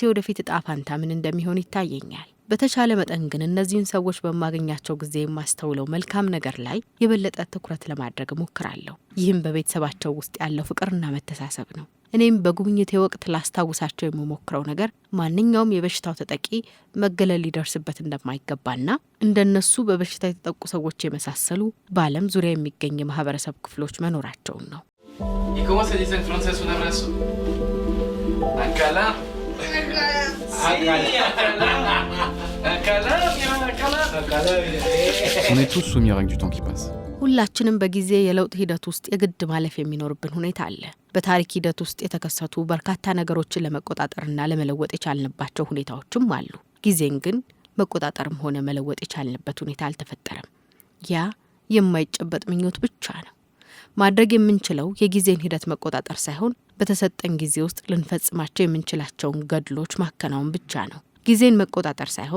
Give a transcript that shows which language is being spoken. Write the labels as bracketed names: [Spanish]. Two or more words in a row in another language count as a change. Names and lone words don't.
[Amharic] ወደፊት እጣ ፋንታ ምን እንደሚሆን ይታየኛል። በተቻለ መጠን ግን እነዚህን ሰዎች በማገኛቸው ጊዜ የማስተውለው መልካም ነገር ላይ የበለጠ ትኩረት ለማድረግ እሞክራለሁ። ይህም በቤተሰባቸው ውስጥ ያለው ፍቅርና መተሳሰብ ነው። እኔም በጉብኝቴ ወቅት ላስታውሳቸው የምሞክረው ነገር ማንኛውም የበሽታው ተጠቂ መገለል ሊደርስበት እንደማይገባና እንደነሱ በበሽታ የተጠቁ ሰዎች የመሳሰሉ በዓለም ዙሪያ የሚገኝ የማህበረሰብ ክፍሎች መኖራቸውን ነው። [Spanish] ¿Y cómo se dice en francés un abrazo? [French] Acala. On est tous soumis aux règles du temps qui passe. [Amharic] ሁላችንም በጊዜ የለውጥ ሂደት ውስጥ የግድ ማለፍ የሚኖርብን ሁኔታ አለ። በታሪክ ሂደት ውስጥ የተከሰቱ በርካታ ነገሮችን ለመቆጣጠርና ለመለወጥ የቻልንባቸው ሁኔታዎችም አሉ። ጊዜን ግን መቆጣጠርም ሆነ መለወጥ የቻልንበት ሁኔታ አልተፈጠረም። ያ የማይጨበጥ ምኞት ብቻ ነው። ማድረግ የምንችለው የጊዜን ሂደት መቆጣጠር ሳይሆን በተሰጠን ጊዜ ውስጥ ልንፈጽማቸው የምንችላቸውን ገድሎች ማከናወን ብቻ ነው። ጊዜን መቆጣጠር ሳይሆን